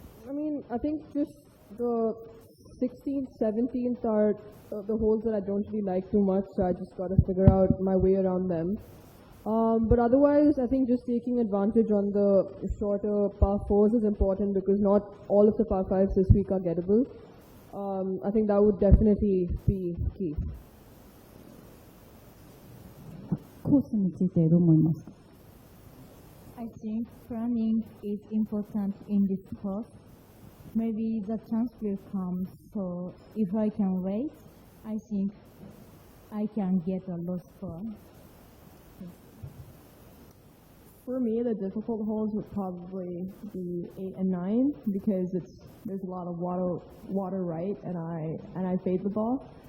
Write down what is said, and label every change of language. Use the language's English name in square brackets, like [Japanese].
[English] I mean, I think just the 16th, 17th are the holes that I don't really like too much, so I just got to figure out my way around them. But otherwise, I think just taking advantage on the shorter par 4s is important because not all of the par 5s this week are gettable. I think that would definitely be key. [Japanese] コースについてどう思いますか？ [English] I think planning is important in this course. Maybe the chance will come, so if I can wait, I think I can get a low score. For me, the difficult holes would probably be 8 and 9 because there's a lot of water right, and I fade the ball.